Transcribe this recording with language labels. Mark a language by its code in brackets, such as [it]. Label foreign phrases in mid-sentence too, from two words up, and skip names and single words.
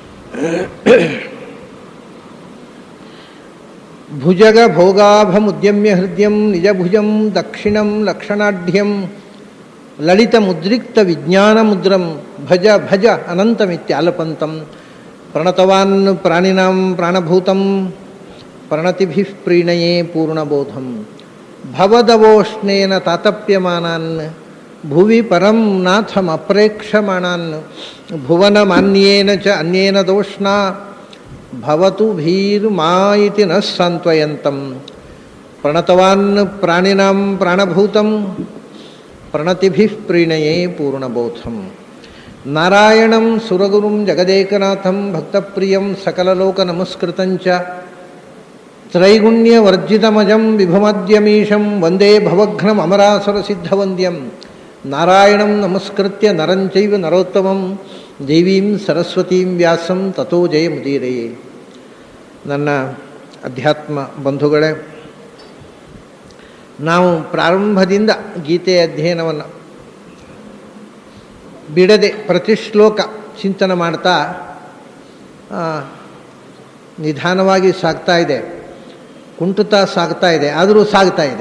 [sa] भुजग भोगाभमुद्यम्य हृदयं निजभुजं दक्षिणं लक्षणाढ्यं ललितमुद्रिक्त विज्ञानमुद्रं भज भज अनन्तमित्यालपन्तं प्रणतवान् प्राणिनां प्राणभूतं प्रणतिभिः प्रीणये पूर्णबोधं भवदवोष्णेन तातप्यमानान् भुवि परं नाथमप्रेक्षमाणान् भुवनमान्येन च अन्येन दोष्णा भवतु भीर्मा इति न सान्त्वयन्तं प्रणतवान् प्राणिनां प्राणभूतं प्रणतिभिः प्रीणये पूर्णबोधं नारायणं सुरगुरुं जगदेकनाथं भक्तप्रियं सकललोकनमस्कृतंच त्रैगुण्यवर्जितमजं विभुमद्यमीशं वन्दे भवघ्नमरासुरसिद्धवन्द्यं नारायणं नमस्कृत्य नरंचैव नरोत्तमं देवीं सरस्वतीं व्यासं तथो जयमुदीरये. [kn] ನನ್ನ ಅಧ್ಯಾತ್ಮ ಬಂಧುಗಳೇ, ನಾವು ಪ್ರಾರಂಭದಿಂದ ಗೀತೆಯ ಅಧ್ಯಯನವನ್ನು ಬಿಡದೆ ಪ್ರತಿ ಶ್ಲೋಕ ಚಿಂತನೆ ಮಾಡ್ತಾ ನಿಧಾನವಾಗಿ ಸಾಗ್ತಾ ಇದೆ, ಕುಂಟುತ್ತಾ ಸಾಗ್ತಾ ಇದೆ, ಆದರೂ ಸಾಗ್ತಾ ಇದೆ.